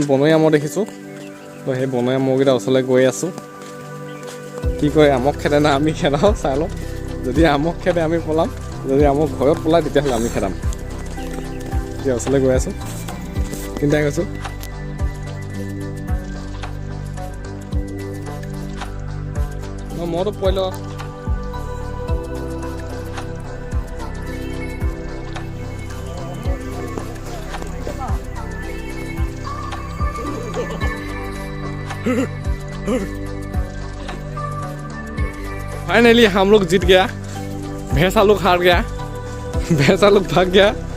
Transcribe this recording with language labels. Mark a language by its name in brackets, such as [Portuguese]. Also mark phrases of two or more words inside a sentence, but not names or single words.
[Assamese] বনৰীয়া আমৰ দেখিছোঁ তো সেই বনৰীয়া আমৰকেইটা ওচৰলৈ গৈ আছোঁ কি কয় আমক খেদে না আমি খেদাওঁ চাই লওঁ যদি আমক খেদে আমি পলাম যদি আমক ঘৰত পলায় তেতিয়াহ'লে আমি খেদাম এতিয়া ওচৰলৈ গৈ আছোঁ চিন্তাই কৈছোঁ মইতো পঢ়ি লওঁ [Hindi] फाइनली हम लोग जीत गया भैंसा लोग हार गया भैंसा लोग भाग गया